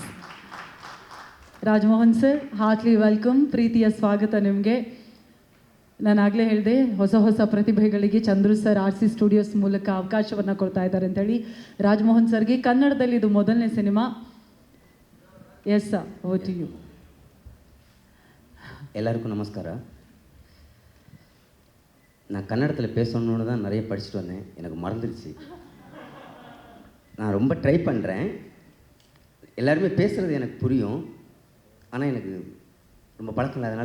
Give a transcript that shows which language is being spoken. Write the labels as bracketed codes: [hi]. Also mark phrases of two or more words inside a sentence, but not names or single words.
[kn] ರಾಜಮೋಹನ್ ಸರ್, [en] Heartly welcome, [kn] ಪ್ರೀತಿಯ ಸ್ವಾಗತ ನಿಮಗೆ. ನಾನು ಆಗಲೇ ಹೇಳಿದೆ, ಹೊಸ ಪ್ರತಿಭೆಗಳಿಗೆ ಚಂದ್ರು ಸರ್ RC ಸ್ಟುಡಿಯೋಸ್ ಮೂಲಕ ಅವಕಾಶವನ್ನು ಕೊಡ್ತಾ ಇದ್ದಾರೆ ಅಂತೇಳಿ. ರಾಜಮೋಹನ್ ಸರ್ಗೆ ಕನ್ನಡದಲ್ಲಿ ಇದು ಮೊದಲನೇ ಸಿನಿಮಾ. [en] Yes sir, over to you. [ta] எல்லாருக்கும் நமஸ்காரம். நான் கன்னடத்தில் பேசணுன்னு தான் நிறைய படிச்சுட்டு வந்தேன், எனக்கு மறந்துடுச்சு. நான் ரொம்ப ட்ரை பண்ணுறேன். எல்லாருமே பேசுகிறது எனக்கு புரியும், ஆனால் எனக்கு ரொம்ப பழக்கம் இல்லை.